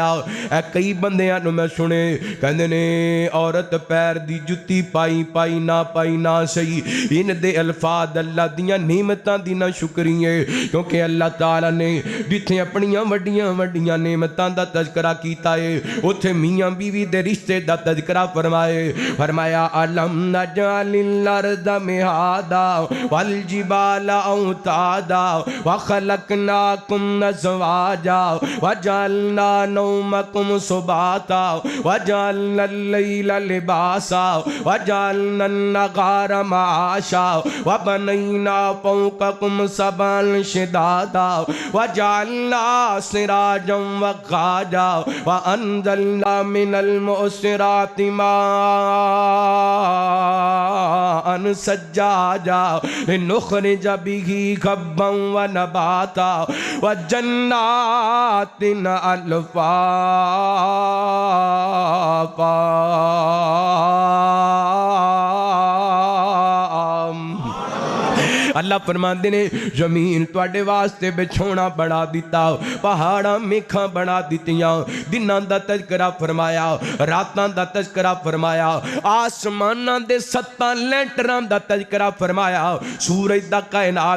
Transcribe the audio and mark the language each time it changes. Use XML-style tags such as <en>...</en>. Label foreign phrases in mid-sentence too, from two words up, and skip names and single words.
<pa>ਕਈ ਬੰਦਿਆਂ ਨੂੰ ਮੈਂ ਸੁਣੇ ਕਹਿੰਦੇ ਨੇ ਔਰਤ ਪੈਰ ਦੀ ਜੁੱਤੀ ਪਾਈ ਪਾਈ ਨਾ ਸਹੀ। ਇਨ ਦੇ ਅਲਫ਼ਾਜ਼ ਅੱਲਾਹ ਦੀਆਂ ਨੇਮਤਾਂ ਦੀ ਨਾ ਸ਼ੁਕਰੀਏ ਕਿਉਂਕਿ ਅੱਲਾਹ ਤਾਲਾ ਨੇ ਜਿੱਥੇ ਅਪਣੀਆਂ ਵੱਡੀਆਂ ਵੱਡੀਆਂ ਨੇਮਤਾਂ ਦਾ ਤਜ਼ਕਿਰਾ ਕੀਤਾ ਹੈ ਉੱਥੇ ਮੀਆਂ ਬੀਵੀ ਦੇ ਰਿਸ਼ਤੇ ਦਾ ਤਜ਼ਕਿਰਾ ਫ਼ਰਮਾਇਆ</pa> <ar>ألم نجعل الأرض مهادا والجبال أوتادا وخلقناكم أزواجا وجعلنا نومكم سباتا وجعلنا الليل لباسا وجعلنا النهار معاشا وبنينا فوقكم سبعا شدادا وجعلنا سراجا وهاجا وأنزلنا من المعصرات ماء ثجاجا لنخرج به حبا ونباتا وجنات ألفافا.</ar> <pa>ਅੱਲਾਹ ਫ਼ਰਮਾਂਦੇ ਨੇ ਜ਼ਮੀਨ ਤੁਹਾਡੇ ਵਾਸਤੇ ਬਿਛੌਣਾ ਬਣਾ ਦਿੱਤਾ ਪਹਾੜਾ ਮੇਖਾ ਬਣਾ ਦਿੱਤੀਆਂ ਦਿਨਾਂ ਦਾ ਤਜ਼ਕਿਰਾ ਫ਼ਰਮਾਇਆ ਰਾਤਾਂ ਦਾ ਤਜ਼ਕਿਰਾ ਫ਼ਰਮਾਇਆ ਅਸਮਾਨਾਂ ਦੇ 7 ਲੈਂਟਰਾਂ ਦਾ ਤਜ਼ਕਿਰਾ ਫ਼ਰਮਾਇਆ ਸੂਰਜ ਦਾ ਕਾਇਨਾਤ</pa>